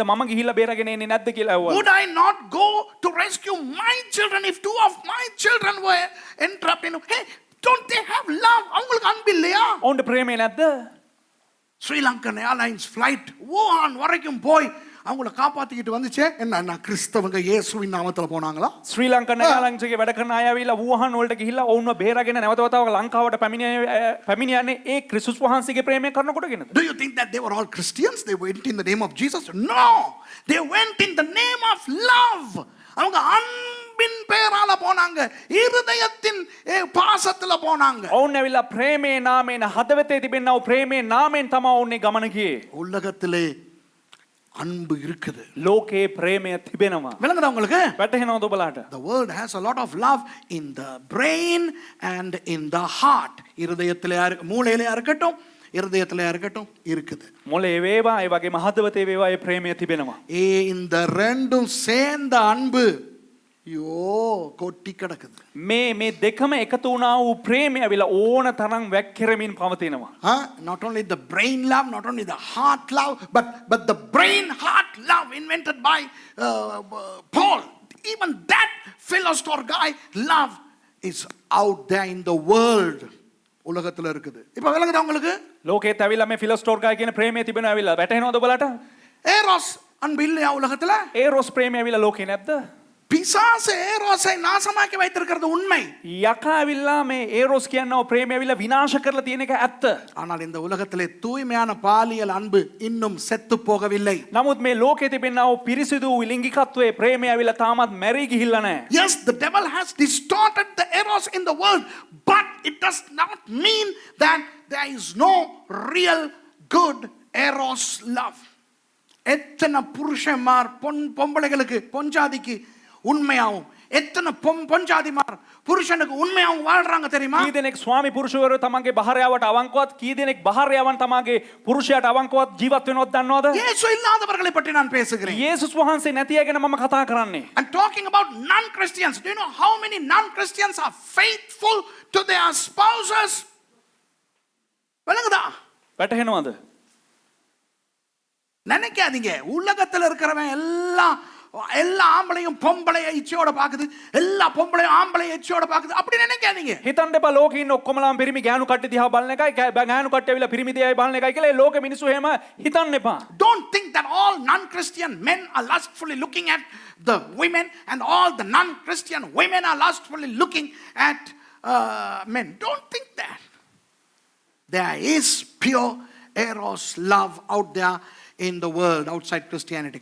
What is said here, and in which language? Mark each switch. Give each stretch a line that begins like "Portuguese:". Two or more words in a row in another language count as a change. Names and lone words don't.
Sinhala: මම ගිහිල්ලා බේරගෙන ඉන්නේ නැද්ද කියලා ඇහුවා.
English: Would I not go to rescue my children if two of my children were entrapped in? Hey, don't they have love?
Tamil: அவங்களுக்கு அன்பு இல்லையா?
Sinhala: ඔවුන්ට ප්‍රේමය නැද්ද?
Tamil: Sri Lankan Airlines flight வூஹான் வரைக்கும் போய் அவங்கள காப்பாத்திக்கிட்டு வந்துச்சே. என்ன கிறிஸ்தவங்க இயேசுவின் நாமத்துல போனாங்களா?
Sinhala: ශ්‍රී ලංකන් එයාලයින්ස් එකේ වැඩ කරන අය ඇවිල්ලා වූහාන් වලට ගිහිල්ලා ඔවුන්ව බේරගෙන නැවත වතාවක් ලංකාවට පැමිණියන්නේ ඒ ක්‍රිස්තුස් වහන්සේගේ ප්‍රේමය කරන කොටගෙනද?
English: Do you think that they were all Christians? They went in the name of Jesus? No, they went in the name of love.
Tamil: அவங்க அன்பு அன்பின் பெயரால போனாங்க, இருதயத்தின் பாசத்துல போனாங்க.
Sinhala: ඔවුන් ඇවිල්ලා ප්‍රේමේ නාමයෙන් හදවතේ තිබෙනා වූ ප්‍රේමේ නාමයෙන් තමයි ඔවුන් මේ ගමන ගියේ.
Tamil: உலகத்திலே அன்பு இருக்குது.
Sinhala: ලෝකේ ප්‍රේමය තිබෙනවා.
Tamil: விளங்குதா உங்களுக்கு?
Sinhala: වැටහෙනවද ඔබලාට?
English: The world has a lot of love in the brain and in the heart.
Tamil: இருதயத்திலே மூளையிலே இருக்கட்டும், இருதயத்திலே இருக்கட்டும் இருக்குது.
Sinhala: මොලේ වේවා ඒ වගේම හදවතේ වේවා ඒ ප්‍රේමය තිබෙනවා.
Tamil: இந்த ரெண்டும் சேர்ந்த அன்பு ஐயோ கொட்டி கிடக்குது.
Sinhala: මේ දෙකම එකතු වුණා වූ ප්‍රේමය ඇවිල්ලා ඕන තරම් වැක්කිරමින් පවතිනවා.
English: Not only the brain love, not only the heart love, but the brain heart love invented by Paul. Even that philosopher guy love is out there in the world.
Tamil: உலகத்துல இருக்குது. இப்போ விளங்குதா உங்களுக்கு?
Sinhala: ලෝකෙත් ඇවිල්ලා මේ ෆිලොස්ටෝර් ගාය කියන ප්‍රේමය තිබෙනවා ඇවිල්ලා වැටහෙනවද ඔබලාට?
Tamil: ஏரோஸ் அன்பு இல்லையா உலகத்துல?
Sinhala: ඒරොස් ප්‍රේමය ඇවිල්ලා ලෝකේ නැද්ද?
Tamil: பிசாசு ஏரோஸை நாசமாக்கி வைத்திருக்கிறது உண்மை.
Sinhala: යකා ඇවිල්ලා මේ ඒරොස් කියනවා ප්‍රේමය ඇවිල්ලා විනාශ කරලා තියෙන එක ඇත්ත.
Tamil: ஆனால் இந்த உலகத்திலே தூய்மையான பாலியல் அன்பு இன்னும் செத்து போகவில்லை.
Sinhala: නමුත් මේ ලෝකේ තිබෙනා වූ පිරිසිදු ලිංගිකත්වයේ ප්‍රේමය ඇවිල්ලා තාමත් මැරී ගිහිල්ලා නැහැ.
English: Yes, the devil has distorted the eros in the world, but it does not mean that there is no real good eros love.
Tamil: எத்தனை புருஷன்மார் பொம்பளைகளுக்கு பொஞ்சாதிக்கு உண்மையாவும், எத்தனை பொஞ்சாதிமார் புருஷனுக்கு உண்மையாவும் வாழ்றாங்க தெரியுமா?
Sinhala: කී දෙනෙක් ස්වාමි පුරුෂවරු තමන්ගේ භාර්යාවට අවංකවත්, කී දෙනෙක් භාර්යාවන් තමන්ගේ පුරුෂයාට අවංකවත් ජීවත් වෙනවද දන්නවද?
Tamil: இயேசு இல்லாதவர்களை பற்றி நான் பேசுகிறேன்.
Sinhala: යේසුස් වහන්සේ නැති අය ගැන මම කතා කරන්නේ.
English: I'm talking about non-Christians. Do you know how many non-Christians are faithful to their spouses?
Tamil: விளங்குதா?
Sinhala: වැටහෙනවද?
Tamil: நினைக்காதீங்க உலகத்துல இருக்கிறவன் எல்லா ஆம்பளையும் பொம்பளைய இச்சையோட பாக்குது, எல்லா பொம்பளையும் ஆம்பளைய இச்சையோட பாக்குது, அப்படி நினைக்காதீங்க.
Sinhala: හිතන්න එපා ලෝකේ ඉන්න ඔක්කොමලාම පිරිමි ගෑනු කට්ටිය දිහා බලන එකයි ගෑනු කට්ටිය ඇවිල්ලා පිරිමි දිහා බලන එකයි කියලා ඒ ලෝකෙ මිනිස්සු එහෙම හිතන්න එපා.
English: Don't think that all non-Christian men are lustfully looking at the women and all the non-Christian women are lustfully looking at men. Don't think that. There is pure eros love out there in the world outside Christianity.